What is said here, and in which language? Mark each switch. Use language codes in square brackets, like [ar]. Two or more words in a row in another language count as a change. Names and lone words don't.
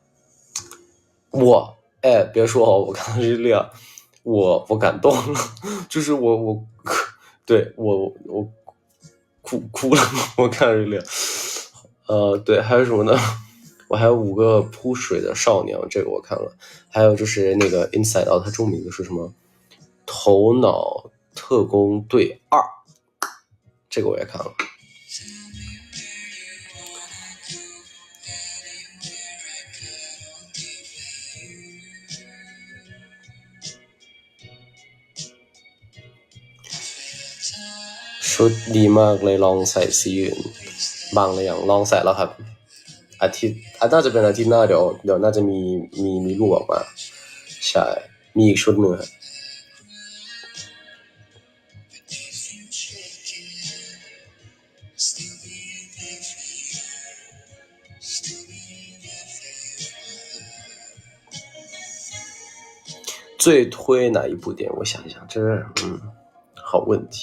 [zh] 别说哦，我看了《热恋》，我感动了，就是我对我哭了，我看了《热恋》，对，还有什么呢？我还有5个扑水的少年，这个我看了，还有就是那个 Inside Out，它中文名字是什么？头脑特工队2，这个我也看了。 [th] ชุดดีมากเลยลองใส่สีอื่นบ้างหรือยังลองใส่แล้วครับอาทิตย์น่าจะเป็นอาทิตย์หน้าเดี๋ยวน่าจะมีรูปออกมาใช่มีอีกชุดหนึ่งครับ [zh] 最推哪一部电影？我想一想，这是好问题。